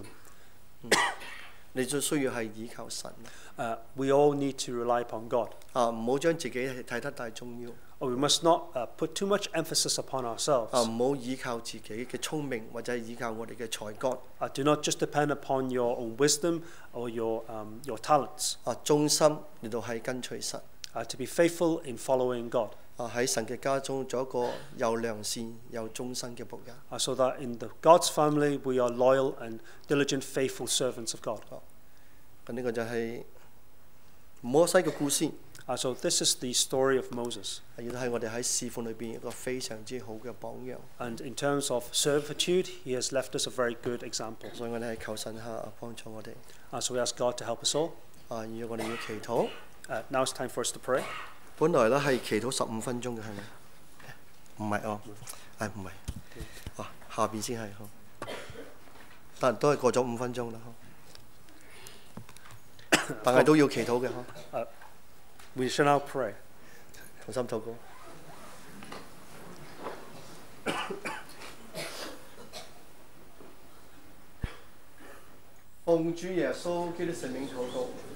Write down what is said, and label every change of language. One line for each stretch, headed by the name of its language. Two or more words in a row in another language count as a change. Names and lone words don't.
Cantonese: 你最需要係依靠神。
English: we all need to rely upon God.
Cantonese: 唔好將自己睇得太重要。
English: We must not put too much emphasis upon ourselves.
Cantonese: 唔好依靠自己嘅聰明，或者係依靠我哋嘅才幹。
English: Do not just depend upon your own wisdom or your talents.
Cantonese: 忠心嚟到係跟隨神。
English: To be faithful in following God.
Cantonese: 喺神嘅家中做一個又良善又忠心嘅僕人。
English: So that in God's family we are loyal and diligent, faithful servants of God.
Cantonese: 咁呢個就係摩西嘅故事。
English: So this is the story of Moses.
Cantonese: 亦都係我哋喺侍奉裏邊一個非常之好嘅榜樣。
English: And in terms of servitude, he has left us a very good example.
Cantonese: 所以我哋係求神下幫助我哋。
English: So we ask God to help us all.
Cantonese: 如果我哋要祈禱，
English: Now it's time for us to pray.
Cantonese: 本來咧係祈禱15分鐘嘅，係咪？唔係哦，唔係。下邊先係好，但都係過咗5分鐘啦。但係都要祈禱嘅。
English: We shall now pray.
Cantonese: 同心禱告。奉主耶穌基督聖名禱告。